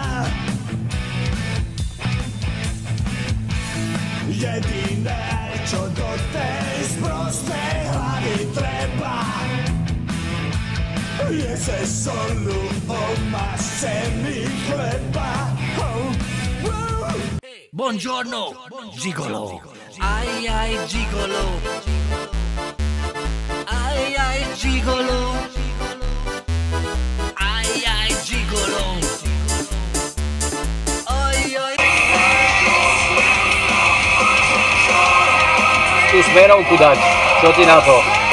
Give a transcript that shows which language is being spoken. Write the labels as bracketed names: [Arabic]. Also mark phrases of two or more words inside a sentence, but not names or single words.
[Slovak] Jediné, čo do tej sprostej hlavy treba, je se solu omasce mi chleba. [Italian] Buongiorno, gigolo. Ai ai gigolo. Ai ai gigolo. Ai ai gigolo. Oi oi. [Slovak] Tú smerovku dať. Čo ty na to?